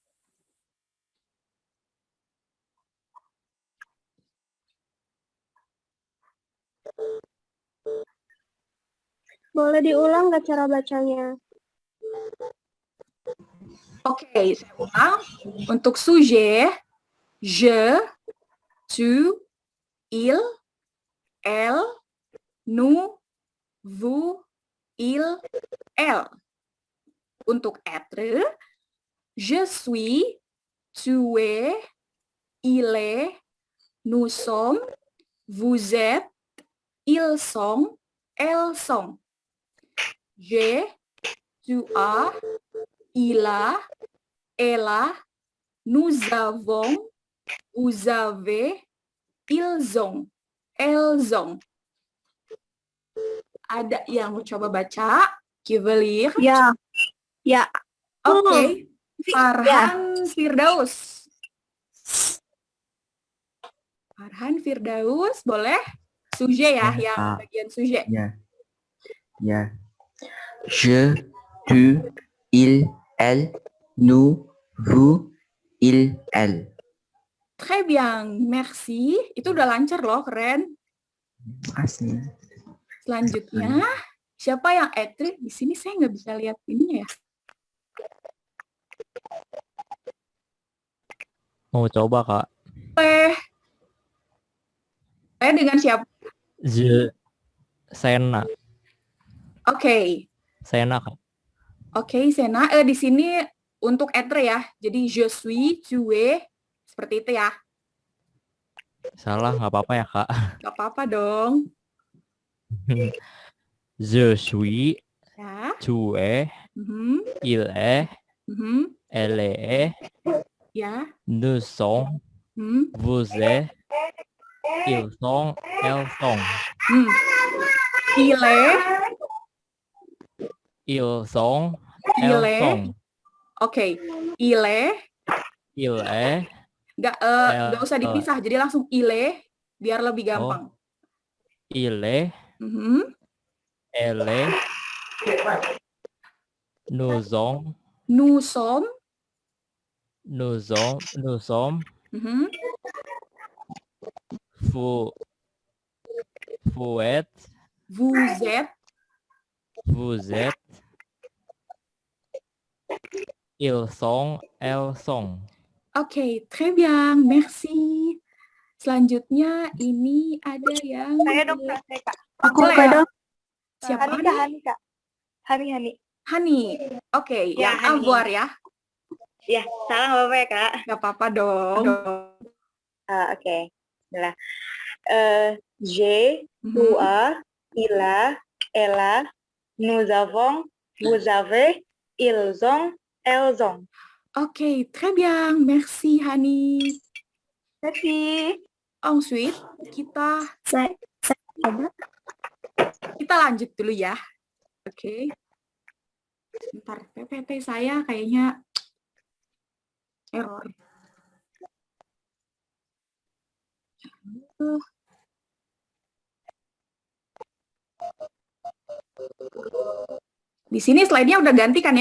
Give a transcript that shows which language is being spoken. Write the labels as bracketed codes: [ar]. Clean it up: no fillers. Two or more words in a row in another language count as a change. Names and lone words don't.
[id] Boleh diulang nggak cara bacanya? Oke, saya ulang. [fr] Untuk sujet, je, tu, il, elle, nous, vous, il, elle. Untuk être, je suis, tu es, il est, nous sommes, vous êtes, ils sont, elles sont. Je, tu as, il a, elle a, nous avons, vous avez, ils ont, elles ont. [id] Ada yang mau coba baca? [fr] Kivelir? [id] Ya. Ya. Oke. Farhan Firdaus. Farhan Firdaus, boleh? Sujet ya, yang bagian sujet. Ya. Ya. [fr] Je, tu, il, elle, nous, vous, il, elle. Très bien, merci. [id] Itu udah lancar loh, keren. Makasih. Selanjutnya, siapa yang être? Di sini saya nggak bisa lihat ininya ya. Mau coba, Kak? Saya dengan siapa? Sena. Oke. Sena, Kak. Oke, Sena. Di sini untuk être ya. [fr] Jadi je suis, tu es, [id] seperti itu ya. Salah, nggak apa-apa ya, Kak? Nggak apa-apa dong. [fr] Je suis, [id] Ya. [fr] tu es, il est, elle est, [id] Ya. [fr] nous sommes, vous êtes, ils sont, elles sont. Il est, Ils sont, il elles est. sont. Oke. Il est. Il est. [id] Nggak usah dipisah, jadi langsung [fr] il est, [id] biar lebih gampang. [fr] Il est. Elle est. Nous sommes. Nous sommes. Nous sommes. vous, vous êtes, Vous êtes. vous êtes, ils sont, elles sont. Oke, très bien. Merci. [id] Selanjutnya ini ada yang Saya dong, Kak. Saya, Kak. Aku Boleh dong. Siapa Hani, nih? Kak. Hani, Kak. Hani. Hani. Oke, Ya, yang Hani. avoir ya. Ya, salah nggak apa-apa ya, Kak? Gak apa-apa dong. Oke. Nah, [fr] j'ai, Mhm. toi, il a, elle a, nous avons, vous avez, ils ont, elles ont. Oke, très bien. Merci, Hani. Merci. Ensuite, [id] kita Coba. lanjut dulu ya. Oke. Sebentar, PPT saya kayaknya error. Di sini slide-nya udah ganti kan ya?